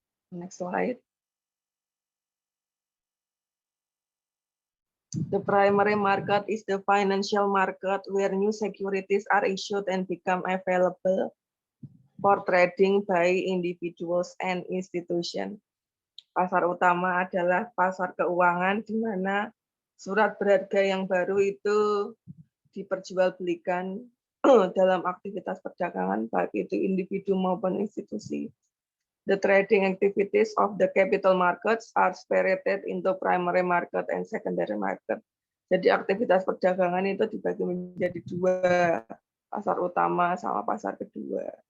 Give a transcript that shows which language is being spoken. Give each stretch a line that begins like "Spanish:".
English: Next slide. The primary market is the financial market where new securities are issued and become available for trading by individuals and institutions.
Indonesian: Pasar utama adalah pasar keuangan di mana surat berharga yang baru itu diperjualbelikan dalam aktivitas perdagangan baik itu individu maupun institusi.
English: The trading activities of the capital markets are separated into primary market and secondary market.
Indonesian: Jadi aktivitas perdagangan itu dibagi menjadi dua, pasar utama sama pasar kedua.